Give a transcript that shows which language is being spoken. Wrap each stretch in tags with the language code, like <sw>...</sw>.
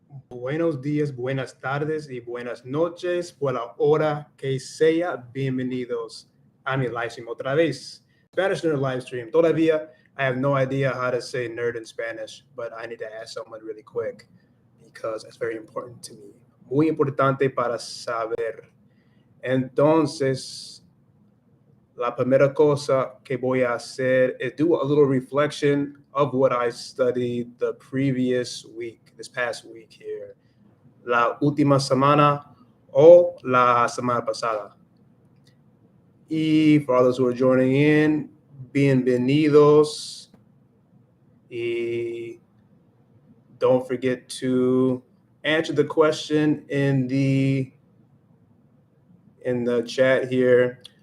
<es>Buenos días, buenas tardes y buenas noches por la hora que sea. Bienvenidos a mi livestream otra vez.</es> <en>Spanish Nerd Livestream.</en> <es>Todavía</es> <en>I have no idea how to say nerd in Spanish, but I need to ask someone really quick because it's very important to me.</en> <es>Muy importante para saber. Entonces, la primera cosa que voy a hacer</es> <en>is do a little reflection of what I studied the previous week, this past week here.</en> <es>La última semana o la semana pasada.</es> <en>Y for all those who are joining in,</en> <es>bienvenidos.</es> <en>Y don't forget to answer the question in the chat here.</en>